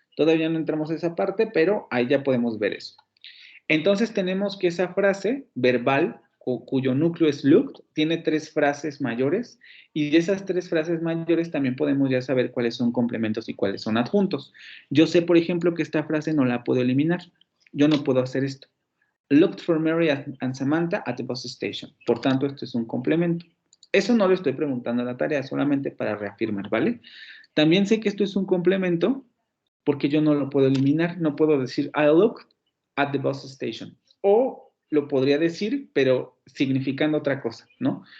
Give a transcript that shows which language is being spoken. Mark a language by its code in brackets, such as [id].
[es] Todavía no entramos a esa parte, pero ahí ya podemos ver eso. Entonces tenemos que esa frase verbal, cuyo núcleo es looked, tiene 3 frases mayores, y de esas 3 frases mayores también podemos ya saber cuáles son complementos y cuáles son adjuntos. Yo sé, por ejemplo, que esta frase no la puedo eliminar. Yo no puedo hacer esto. [en] Looked for Mary and Samantha at the bus station. [es] Por tanto, esto es un complemento. Eso no lo estoy preguntando en la tarea, solamente para reafirmar, ¿vale? También sé que esto es un complemento porque yo no lo puedo eliminar. No puedo decir [en] I looked at the bus station. [es] O lo podría decir, pero significando otra cosa, ¿no?